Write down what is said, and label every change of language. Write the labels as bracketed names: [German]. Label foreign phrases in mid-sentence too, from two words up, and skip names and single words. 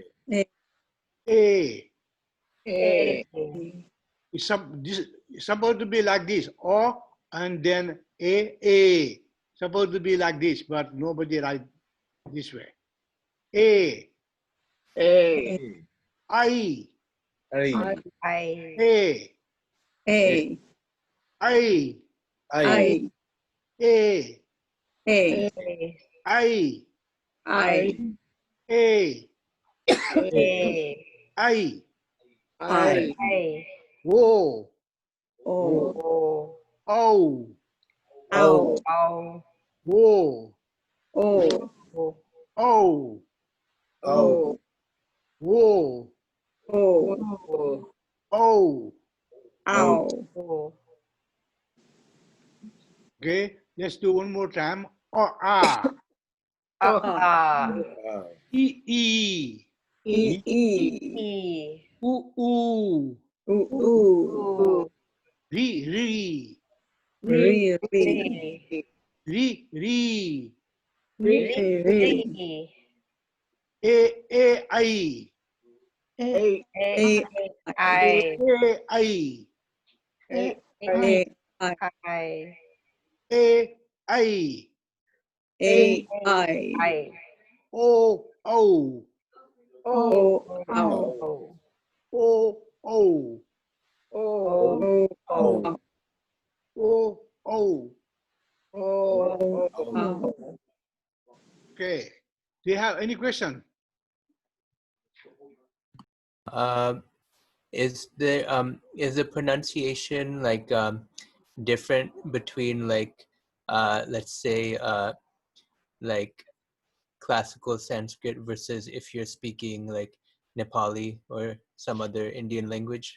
[English] A. A. It's supposed to be like this, O and then A. Supposed to be like this, but nobody write this way. A. A. I. I. A. A, I. I, A. A, I. I, A. I. I, O. O, O. ow, O. O, O. O, O. O, O. ow, Okay, let's do one more time. O. A. E. E. E, E, U. U. U, Re. Re, Re, Re. Re. Re, A. I. A, A. I. A, I, A. I. I, O. O. O, ow, O. O. O, ow, O. O. O, ow. Okay. Do you have any question? Is the pronunciation like different between like let's say like classical Sanskrit versus if you're speaking like Nepali or some other Indian language?